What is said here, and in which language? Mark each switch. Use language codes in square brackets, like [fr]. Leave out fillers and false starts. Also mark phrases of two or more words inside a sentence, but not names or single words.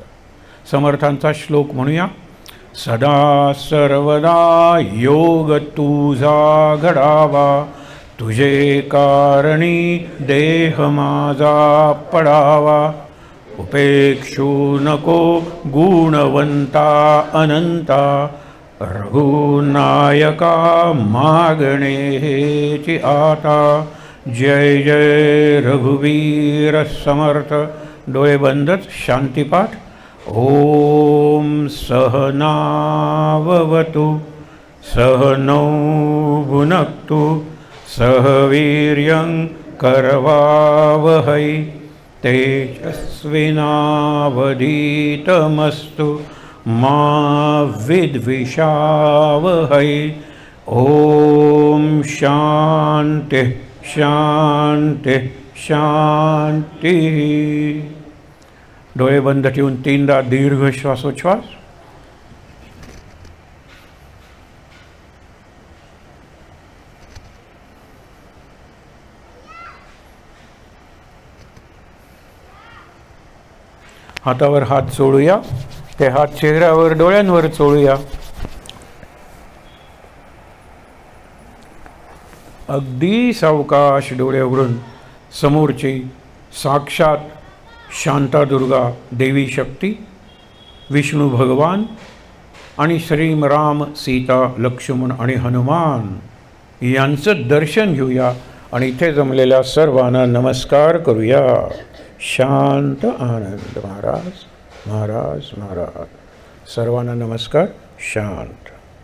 [mr] समर्थांचा श्लोक म्हणूया. सदा सर्वदा योग तुझा घडावा, तुझे कारणी देह माझा पडावा. उपेक्षू नको गुणवंता अनंता, रघुनायका मागणे हेची आता. जय जय रघुवीर समर्थ. डोळे बंदच. शांतिपाठ. [sa] ओम सहनाववतु सहनौ भुनक्तु सह वीर्यं करवावहै तेजस्विनावधीतमस्तु मा विद्विषावहै। ओम शांति शांति शांति। [mr] डोळे बंद ठेवून 3दा दीर्घ श्वासोच्छ्वास। हातावर हात चोळूया, ते हात चेहऱ्यावर डोळ्यांवर चोळूया। अगदी सावकाश डोळे उघडून समोरची साक्षात शांतादुर्गा देवी शक्ती, विष्णू भगवान आणि श्रीम राम सीता लक्ष्मण आणि हनुमान यांचं दर्शन घेऊया आणि इथे जमलेल्या सर्वांना नमस्कार करूया। शांत आनंद महाराज महाराज महाराज। सर्वांना नमस्कार। शांत।